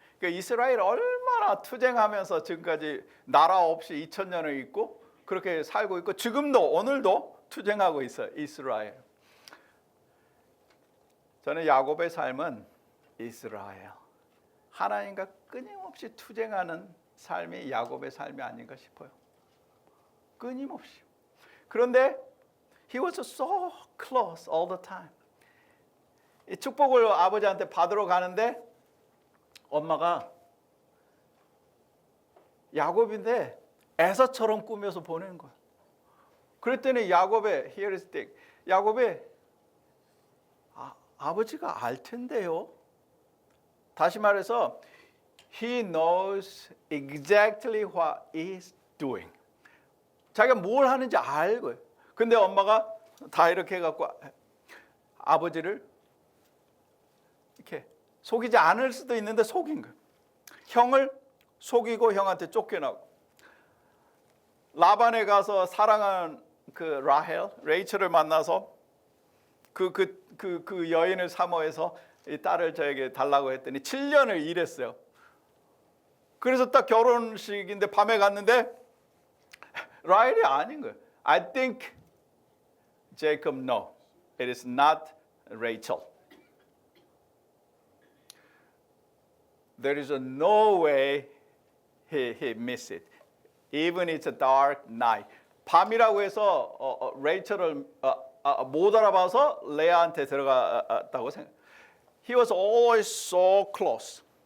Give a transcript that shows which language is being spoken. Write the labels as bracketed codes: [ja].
[ko] 그러니까 이스라엘 얼마나 투쟁하면서 지금까지 나라 없이 2,000년을 있고 그렇게 살고 있고 지금도 오늘도 투쟁하고 있어요. 이스라엘. 저는 야곱의 삶은 이스라엘. 하나님과 끊임없이 투쟁하는 삶이 야곱의 삶이 아닌가 싶어요. 끊임없이. 그런데 [en] he was so close all the time. [ko] 이 축복을 아버지한테 받으러 가는데 엄마가 야곱인데 에서처럼 꾸며서 보내는 거야. 그랬더니 야곱의 [en] here is the [ko] 야곱이 아버지가 알 텐데요. 다시 말해서 [en] he knows exactly what he's doing. [ko] 자기가 뭘 하는지 알고요. 근데 엄마가 다 이렇게 해갖고 아버지를 이렇게 속이지 않을 수도 있는데 속인 거예요. 형을 속이고 형한테 쫓겨나고 라반에 가서 사랑하는 그 레이첼을 만나서 그 여인을 사모해서 이 딸을 저에게 달라고 했더니 7년을 일했어요. 그래서 딱 결혼식인데 밤에 갔는데 라헬이 아닌 거예요. [en] I think Jacob no, it is not Rachel. There is no way he missed it. Even it's a dark night. [ko] 밤이라고 해서 레이첼을 못 알아봐서 레아한테 들어갔다고 생각. [en] He was always so close.